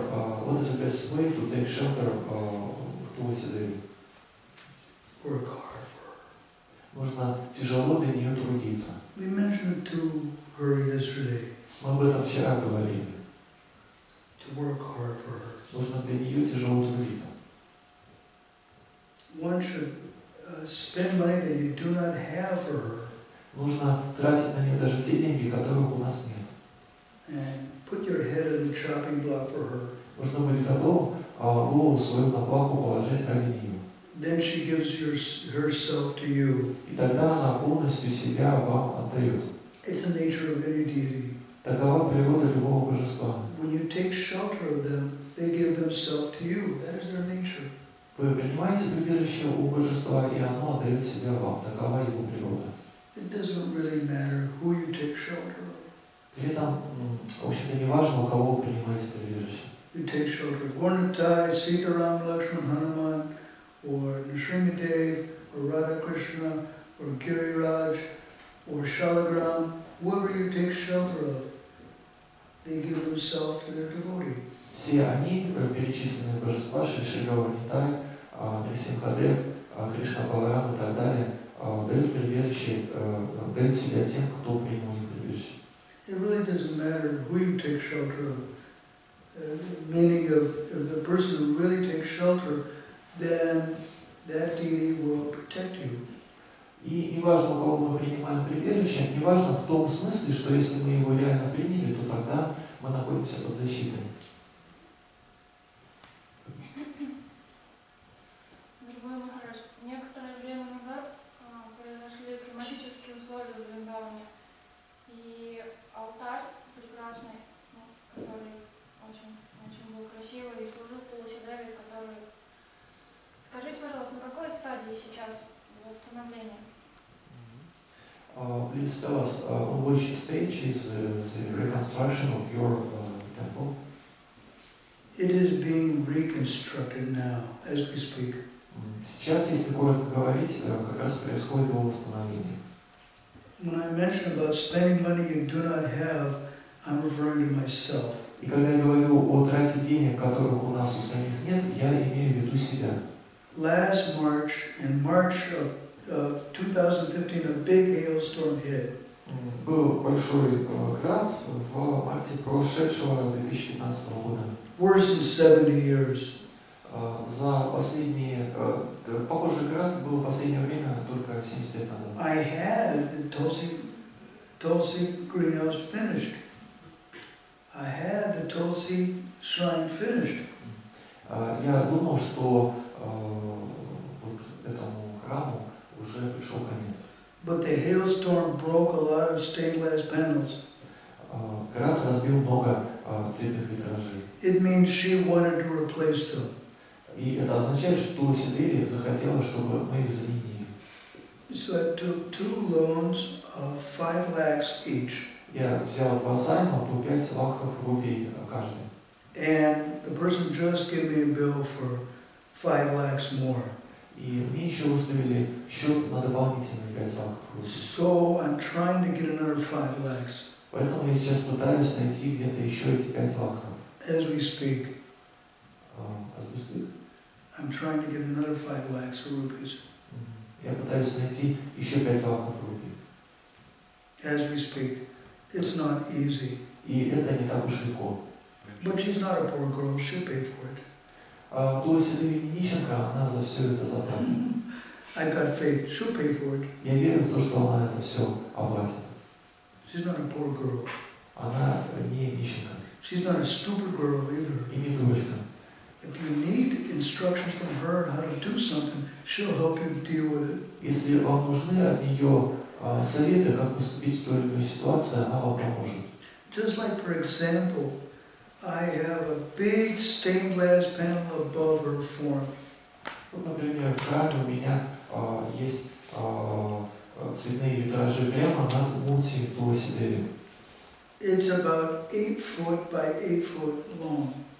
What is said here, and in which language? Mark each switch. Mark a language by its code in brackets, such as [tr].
[en] What is the best way to take shelter [ru] в Тулси Деви? [en] Work hard for her. [ru] Нужно тяжело для нее трудиться. [en] We mentioned it to her yesterday. [ru] Мы об этом вчера говорили. [en] To work hard for her. [ru] Нужно для нее тяжело трудиться. [en] One should spend money that you do not have for her. [ru] Нужно тратить на нее даже те деньги, которых у нас нет. [en] And put your head on the chopping block for her. [ru] Нужно быть готовым голову свою на плаху положить ради нее. [en] Then she gives herself to you. [ru] И тогда она полностью себя вам отдает. [en] It's the nature of any deity. [ru] Такова природа любого божества. [en] When you take shelter of them, they give themselves to you. That is their nature. [ru] Вы принимаете прибежище у божества, и оно отдает себя вам. Такова его природа. [en] It doesn't really matter who you take shelter of. [ru] При этом, в общем-то, не важно, у кого вы принимаете прибежище. [en] you take shelter of Gornatai, Sitaram, Lakshman, Hanuman, or Nrsimhadev, or Radha Krishna, or Giriraj, or Shalagram, whoever you take shelter of, they give themselves to their devotee. [ru] Все они, перечисленные божества, Шри Гаурнитай, Нрисимхадев, Кришна Баларам и так далее, дают прибежище, дают себя тем, кто принял их прибежище. [en] It really doesn't matter who you take shelter of. Meaning if the person who really takes shelter, then that deity will protect you. [ru] И не важно, у кого мы принимаем прибежище, не важно в том смысле, что если мы его реально приняли, то тогда мы находимся под защитой. Дорогой Махарадж, некоторое время назад произошли климатические условия в Вриндаване, и алтарь прекрасный, который очень был красивый и служил Туласи-Деви, который... Скажите, пожалуйста, на какой стадии сейчас восстановления? [en] Please tell us on which stage is the reconstruction of your temple? It is being reconstructed now, as we speak. [ru] Сейчас, если коротко говорить, как раз происходит его восстановление. [en] When I mention about spending money you do not have, I'm referring to myself. [ru] И когда я говорю о трате денег, которых у нас у самих нет, я имею в виду себя. [en] Last March, in March of 2015, a big hailstorm hit. [ru] Был большой град в марте прошедшего 2015 года. [en] Worse than 70 years. [ru] За последние, похожий град был в последнее время только 70 лет назад. [en] I had the Tulsi greenhouse finished. I had the Tulsi shrine finished. [ru] Я думал, что вот этому храму уже пришел конец. [en] But the hailstorm broke a lot of stained glass panels. [ru] Град разбил много цветных витражей. [en] It means she wanted to replace them. [ru] И это означает, что Туласи-Деви захотела, чтобы мы их заменили. [en] So I took 2 loans of 5 lakhs each. [ru] Я взял 2 займа по 5 лакхов рублей каждый. [en] And the person just gave me a bill for 5 lakhs more. [ru] И мне еще выставили счет на дополнительные 5 лакхов рублей. [en] So I'm trying to get another 5 lakhs. [ru] Поэтому я сейчас пытаюсь найти где-то еще эти 5 лакхов. [en] As we speak. As we speak. I'm trying to get another 5 lakhs of rupees. [ru] Я пытаюсь найти еще 5 лакхов рублей. [en] As we speak. It's not easy. [ru] И это не так уж легко. [en] But she's not a poor girl, she'll pay for it. [ru] Туласи-Деви не нищенка, она за все это заплатит. [en] I've got faith, she'll pay for it. [ru] Я верю в то, что она это все оплатит. [en] She's not a poor girl. [ru] Она не нищенка. [en] She's not a stupid girl either. [ru] И не дурочка. [en] If you need instructions from her how to do something, she'll help you deal with it. [ru] Если вам нужны от нее советы, как поступить в той или иной ситуации, она вам поможет. [en] Just like, for example, I have a big stained glass panel above her form. [ru] Вот, например, в храме у меня есть цветные витражи прямо над мурти Туласи-Деви. [en] It's about 8 foot by 8 foot long.